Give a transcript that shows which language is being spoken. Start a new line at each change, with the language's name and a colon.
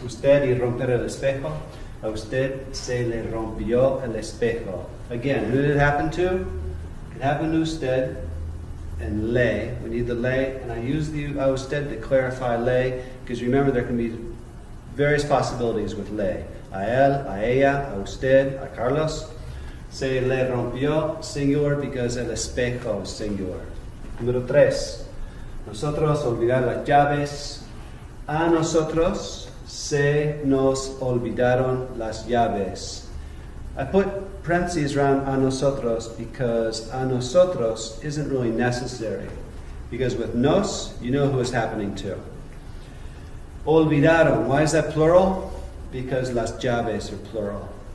Spanish: Usted y romper el espejo. A usted se le rompió el espejo.
English: Again, who did it happen to? It happened to usted and le. We need the le, and I use the a usted to clarify le, because remember there can be various possibilities with le.
Spanish: A él, a ella, a usted, a Carlos. Se le rompió,
English: singular, because
Spanish: el espejo
English: is singular.
Spanish: Número 3. Nosotros olvidar las llaves. A nosotros se nos olvidaron las llaves.
English: I put parentheses around a nosotros because a nosotros isn't really necessary. Because with nos, you know who it's happening to. Olvidaron. Why is that plural? Because las llaves are plural.